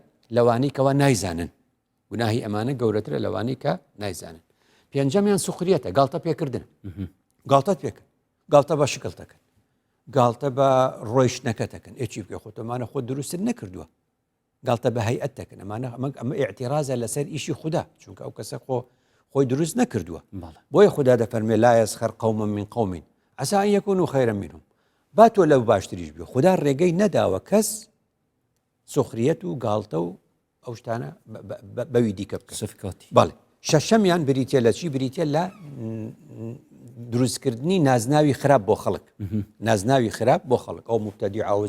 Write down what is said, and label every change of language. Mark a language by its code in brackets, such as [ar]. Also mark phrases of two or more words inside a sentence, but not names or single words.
[ckb] لەوانی کەوا نایزانن گوناهی ئەمانە گەورەترە لەوانی کە نایزانن پێنجەمیان سوخریەتە گاڵتە پێکردن گاڵتەت پێکرد گاڵتە بە شکڵتەکەن گاڵتە بە ڕۆیشتنەکەتەکەن ئێچی بکە خۆتەمانە خۆ دروستت نەکردووە گاڵتە بە هەیئەت دەکەن ئەمە ئیعتیرازە لەسەر ئیشی خوددا چونکە ئەو کەسە خۆی دروست نەکردووە بۆیە خوددا دەفەرمێ [ar] لا يسخر قوم من قوم عسى أن يكونوا خيرا منهم [ckb] با تۆ لەو باشتریش بێ خوددا ڕێگەی نەداوە کەس سوخریەت و گاڵتە و ئەو شتانە بەوی دیکە بکە صفکاتی بەڵێ شەشەمیان بریتە لە چی بریتە لە دروستکردنی نازناوی خراپ بۆ خەڵک نازناوی خراپ بۆ خەڵک ئەو مبتەدیع ئەوە